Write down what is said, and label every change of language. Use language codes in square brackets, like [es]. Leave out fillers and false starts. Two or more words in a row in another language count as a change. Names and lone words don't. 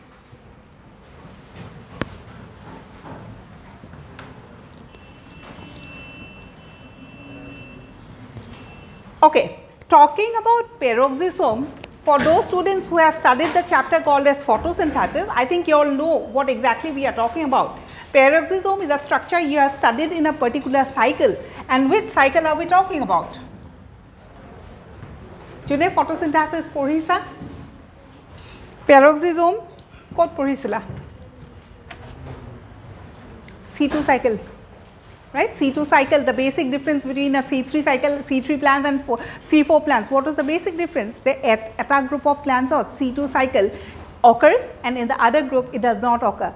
[en] Okay, talking about peroxisome, for those students who have studied the chapter called as photosynthesis, I think you all know what exactly we are talking about. Peroxisome is a structure you have studied in a particular cycle, and which cycle are we talking about? [as] June photosynthesis porhisa? Peroxisome kot porhisila? [en] C2 cycle. Right, C2 cycle, the basic difference between a C3 cycle, C3 plants and C4 plants. What was the basic difference? Say at a group of plants or C2 cycle occurs and in the other group it does not occur.